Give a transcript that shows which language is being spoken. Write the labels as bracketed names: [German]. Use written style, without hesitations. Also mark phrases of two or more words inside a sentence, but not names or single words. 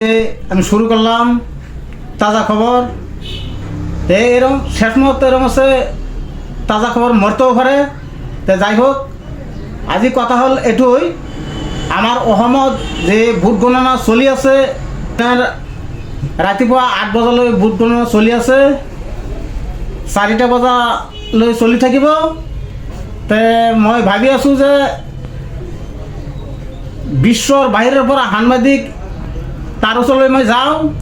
[Bangla] আমি শুরু করলাম তাজা খবর। এরকম শেষ মুহূর্তে এরকম আছে তাজা খবর মরতেও পারে। তো যাই হোক, [Assamese] আজি কথা হল এটুই, আমার অসমত যে ভোট গণনা চলি আছে, ৰাতিপুৱা 8 বজালৈ ভোট গণনা চলি আছে, 4টা বজালৈ চলি থাকিব। তে মই ভাবি আছোঁ যে বিশ্বৰ বাহিৰৰ পৰা সাংবাদিক তাৰ ওচৰলৈ মই যাওঁ।